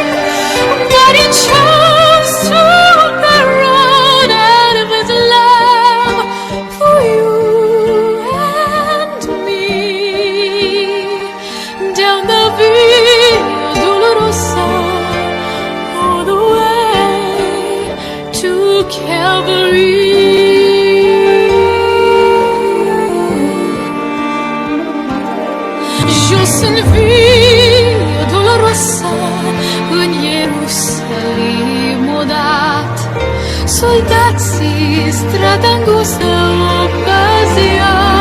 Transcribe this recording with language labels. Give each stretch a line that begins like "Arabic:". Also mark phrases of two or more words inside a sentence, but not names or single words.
English: But he chose to the road out of his love for you and me. Down the Via Dolorosa, all the way to Calvary.
Romanian: Jos în Via Dolorosa, în Ierusalim odată, soldații strada îngustă o păzea,